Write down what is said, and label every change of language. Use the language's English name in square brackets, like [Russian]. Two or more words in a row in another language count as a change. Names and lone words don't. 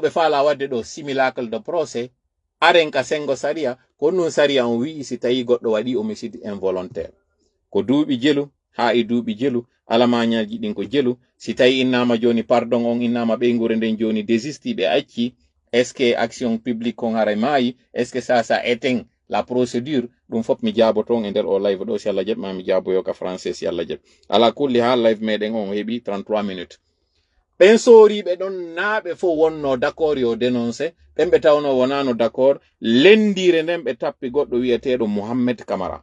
[Fula] ɓe faala wadde ɗo [French] simulacre de procès [Fula] aren ka sengo saria ko ɗum saria on wi'i si tawi goɗɗo waɗi [French] homicide involontaire [Fula] ko duuɓi jelu ha e duuɓi jelu alamañaji ɗin ko jelu si tawi innama joni pardon on innama ɓeygure nden joni désisti ɓe acci [French] est ce que action publique [Fula] kon haray maayi [French] est ce que ça éteint la procédure [Fula] ɗum fof mi jaaboton e nder o live ɗo si Allah jaɓi ma mi jaaboyo ka français si Allah jaɓi ala kulli ha live meɗen on heeɓi 33 minutes ɓen soriɓe ɗon naaɓe fo wonno d' accord yo dénoncé ɓen ɓe tawno wonano d' accord lendire nden ɓe tappi goɗɗo wiyeteɗo Mohamed Camara